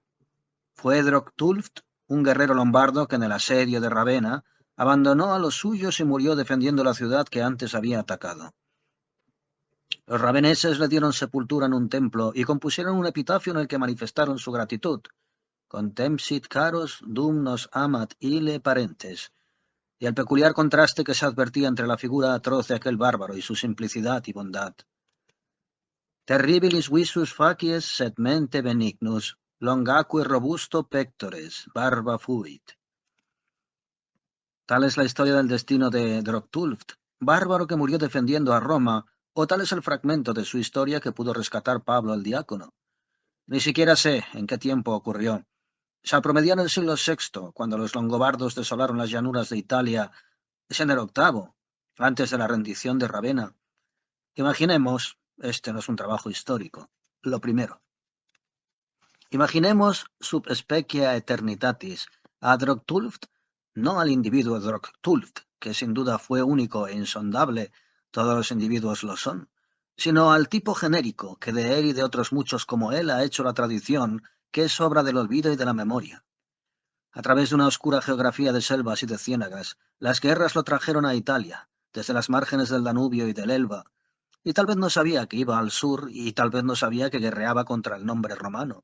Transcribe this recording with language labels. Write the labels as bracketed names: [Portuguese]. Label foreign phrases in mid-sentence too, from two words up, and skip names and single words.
[Spanish] Fue Droctulft, un guerrero lombardo que en el asedio de Ravenna abandonó a los suyos y murió defendiendo la ciudad que antes había atacado. Los raveneses le dieron sepultura en un templo y compusieron un epitafio en el que manifestaron su gratitud. [Latin] Contempsit caros dum nos amat ille parentes, [Spanish] y el peculiar contraste que se advertía entre la figura atroz de aquel bárbaro y su simplicidad y bondad. [Latin] Terribilis visus facies sed mente benignus, longaque robusto pectores, barba fuit. [Spanish] Tal es la historia del destino de Droctulft, bárbaro que murió defendiendo a Roma, o tal es el fragmento de su historia que pudo rescatar Pablo el Diácono. Ni siquiera sé en qué tiempo ocurrió. Se promedió en el siglo VI, cuando los longobardos desolaron las llanuras de Italia, es en el VIII, antes de la rendición de Ravenna. Imaginemos, este no es un trabajo histórico, lo primero. Imaginemos [Latin] sub specia eternitatis [Spanish] a Droctulft, no al individuo Droctulft, que sin duda fue único e insondable, todos los individuos lo son, sino al tipo genérico que de él y de otros muchos como él ha hecho la tradición, que es obra del olvido y de la memoria. A través de una oscura geografía de selvas y de ciénagas, las guerras lo trajeron a Italia, desde las márgenes del Danubio y del Elba, y tal vez no sabía que iba al sur y tal vez no sabía que guerreaba contra el nombre romano.